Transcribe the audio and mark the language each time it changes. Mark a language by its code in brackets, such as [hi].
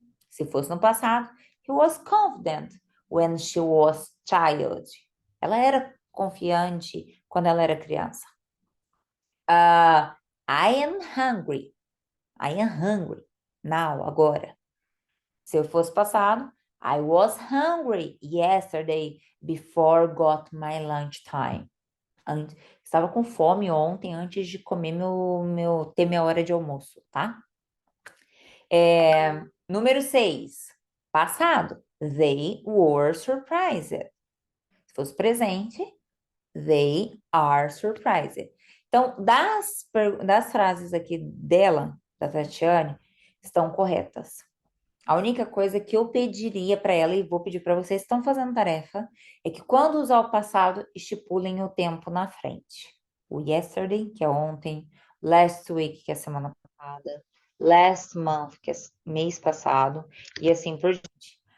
[pt] Se fosse no passado, [en] he was confident when she was child. [pt] Ela era confiante quando ela era criança. [en] I am hungry. I am hungry. Now, [pt] agora. Se eu fosse passado, [en] I was hungry yesterday before got my lunch time. [pt] Estava com fome ontem antes de comer ter minha hora de almoço, tá? Número 6, passado. [en] They were surprised. [pt] Se fosse presente, [en] they are surprised. [pt] Então, das frases aqui dela, da Tatiane, estão corretas. A única coisa que eu pediria para ela, e vou pedir para vocês que estão fazendo tarefa, é que quando usar o passado, estipulem o tempo na frente. O yesterday, que é ontem, last week, que é semana passada, last month, que é mês passado, e assim por diante.